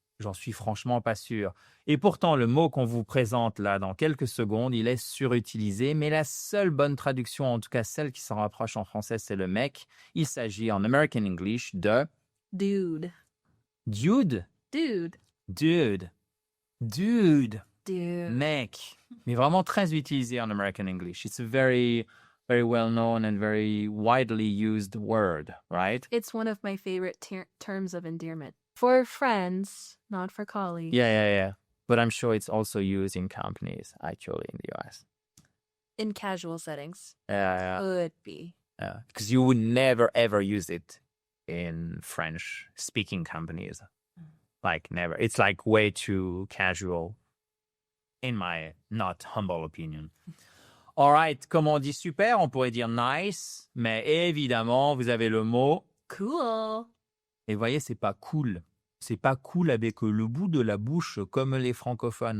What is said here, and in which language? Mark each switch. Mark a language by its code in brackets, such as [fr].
[fr] J'en suis franchement pas sûr. Et pourtant, le mot qu'on vous présente là dans quelques secondes, il est surutilisé, mais la seule bonne traduction, en tout cas celle qui s'en rapproche en français, c'est le mec. Il s'agit en American English de [en] Dude. dude, Dude. dude, dude, Dude. [fr] mec. Mais vraiment très utilisé en American English. [en] It's a very, very well known and very widely used word, right? It's one of my favorite terms of endearment. For friends, not for colleagues. Yeah. But I'm sure it's also used in companies, actually, in the US. In casual settings. Yeah. Could be. Because you would never, ever use it in French-speaking companies. Like, never. It's like way too casual, in my not humble opinion. All right, [fr] comme on dit super, on pourrait dire nice, mais évidemment, vous avez le mot. [en] Cool. [fr] Et vous voyez, c'est pas cool. C'est pas cool avec le bout de la bouche comme les francophones.